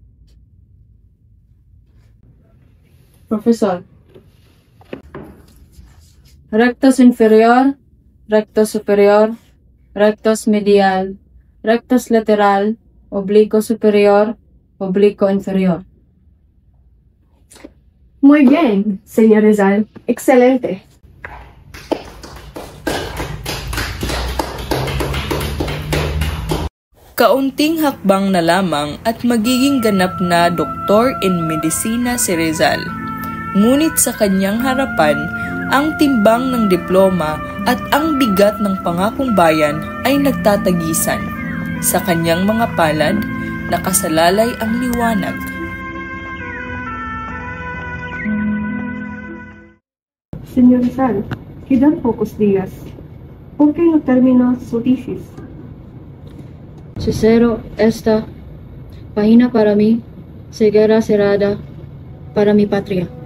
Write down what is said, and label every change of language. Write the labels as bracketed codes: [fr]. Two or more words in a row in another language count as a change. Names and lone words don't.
[es] Profesor, [la] rectus inferior, rectus superior, rectus medial, rectus lateral, [es] oblicuo superior, oblicuo inferior. Muy bien, señor Rizal. Excelente. [tl] Kaunting hakbang na lamang at magiging ganap na doktor in medisina si Rizal. Ngunit sa kanyang harapan, ang timbang ng diploma at ang bigat ng pangakong bayan ay nagtatagisan. Sa kanyang mga palad, nakasalalay ang liwanag. [es] Señor Rizal, quedan pocos días. ¿Por qué no terminó su tesis? Cicero, esta página para mí, ceguera cerrada para mi patria.